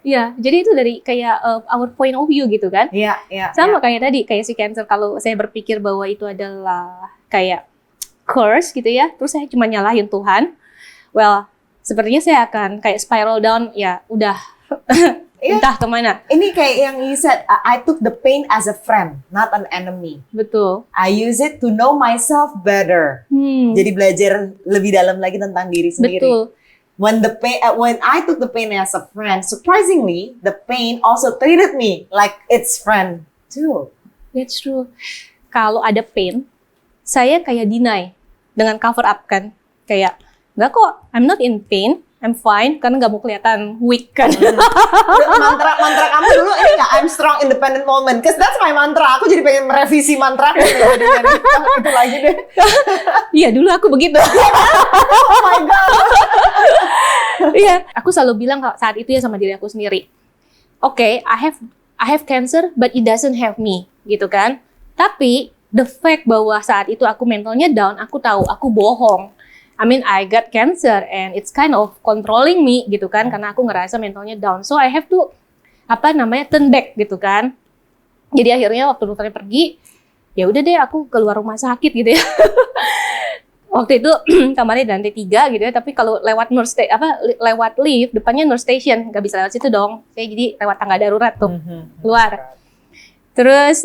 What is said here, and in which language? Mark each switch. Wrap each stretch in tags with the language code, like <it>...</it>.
<id>Iya, jadi itu dari kayak</id> <en>our point of view</en> <id>gitu kan. Iya. Sama kayak tadi, kayak si cancer, kalau saya berpikir bahwa itu adalah kayak curse gitu ya, terus saya cuma nyalahin Tuhan, well, sepertinya saya akan kayak</id> <en>spiral down,</en> <id>ya udah entah kemana. Ini kayak yang</id> <en>you said, I took the pain as a friend, not an enemy.</en> <id>Betul.</id> <en>I use it to know myself better.</en> <id>Jadi belajar lebih dalam lagi tentang diri sendiri. Betul.</id> <en>When I took the pain as a friend, surprisingly, the pain also treated me like its friend too. That's true.</en> <id>Kalau ada pain, saya kayak deny dengan cover up kan, kayak nggak kok,</id> <en>I'm not in pain, I'm fine,</en> <id>karena nggak mau kelihatan weak kan.</id> <en>mantra</en> <id>kamu dulu ini nggak,</id> <en>I'm strong independent woman, cause that's my mantra.</en> <id>Aku jadi pengen merevisi mantra dengan itu lagi deh. Iya dulu aku begitu.</id> <en>Oh my God.</en> <id>Iya, aku selalu bilang saat itu ya sama diri aku sendiri.</id> <en>Okay, I have cancer, but it doesn't have me,</en> <id>gitu kan. Tapi</id> <en>the fact</en> <id>bahwa saat itu aku mentalnya down, aku tahu aku bohong.</id> <en>I mean, I got cancer and it's kind of controlling me</en> <id>gitu kan,</id> <en>karena aku ngerasa mentalnya down. So I have to turn back</en> <id>gitu kan. Jadi akhirnya waktu dokternya pergi, ya udah deh aku keluar rumah sakit gitu ya. Waktu itu kamarnya di lantai 3 gitu ya, tapi kalau lewat lewat lift depannya nurse station, nggak bisa lewat situ dong. Saya jadi lewat tangga darurat tuh keluar. Terus</id>